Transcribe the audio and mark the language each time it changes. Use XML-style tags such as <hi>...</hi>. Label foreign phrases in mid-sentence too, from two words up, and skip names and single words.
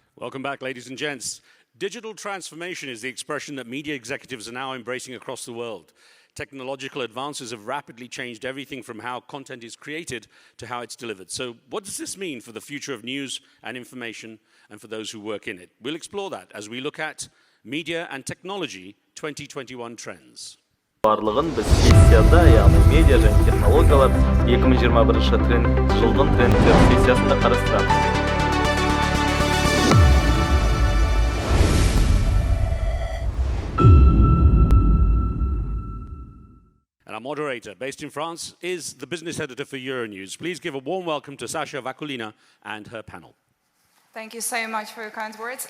<en>Welcome back, ladies and gents. Digital transformation is the expression that media executives are now embracing across the world. Technological advances have rapidly changed everything from how content is created to how it's delivered. So what does this mean for the future of news and information and for those who work in it? We'll explore that as we look at Media and Technology 2021 Trends.</en> <kk>Барлығын біз сессияда, яғни медиа және технологиялар 2021 жылдың трендтер сессиясында қарастырамыз.</kk> <en>And our moderator, based in France, is the business editor for Euronews. Please give a warm welcome to Sasha, Vakulina, and her panel. Thank you so much for your kind words.</en>